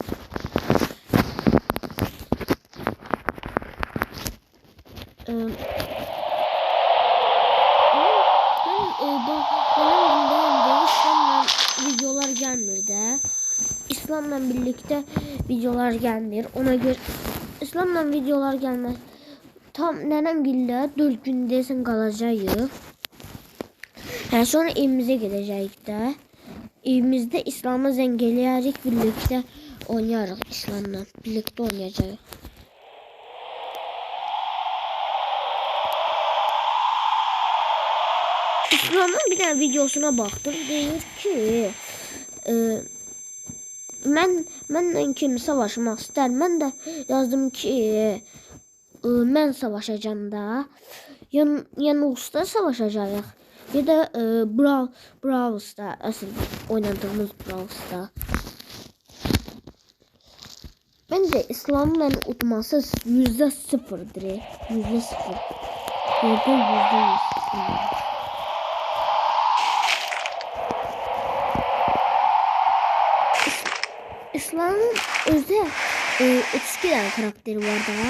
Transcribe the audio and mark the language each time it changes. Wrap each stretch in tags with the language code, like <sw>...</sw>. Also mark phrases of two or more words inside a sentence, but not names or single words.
<az>Videolar gelmir de. İslam'la birlikte videolar gelmir.</az> <tr>Ona göre İslam'la videolar gelmez.</tr> <az>Tam nenem gildə 4 gün desən qalacağıq. Yəni sonra evimizə gedəcəyik də. Evimizdə İslam'a zəng eləyərik, birlikdə oynayarıq İslam'la. Birlikdə oynayacağıq.</az> <tr>İslam'ın bir tane videosuna baktım.</tr> <az>Deyir ki mənlə kim savaşmaq istər? Mən də yazdım ki mən savaşacağım da. Yəni usta savaşacağıq. Ya da Brawl Stars,</az> <tr>asıl oynadığımız Brawl Stars. Bence İslam'ın utması %0'dır. %0. %100. İslam'ın özde 32 tane karakteri var daha.</tr>